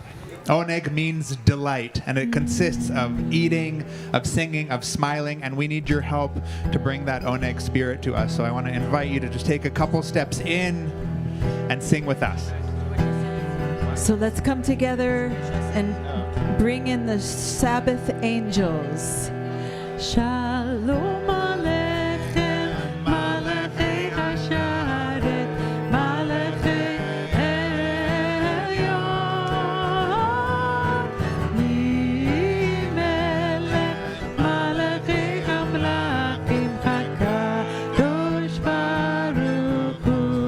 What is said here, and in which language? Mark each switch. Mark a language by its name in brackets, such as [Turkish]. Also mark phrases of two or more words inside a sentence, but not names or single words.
[English] Oneg means delight, and it consists of eating, of singing, of smiling, and we need your help to bring that Oneg spirit to us. So I want to invite you to just take a couple steps in and sing with us. So let's come together and bring in the Sabbath angels. [Hebrew] שלום עליכם, מלאכי השרת, מלאכי עליון, ממלך, מלאכי המלכים, הקדוש ברוך הוא.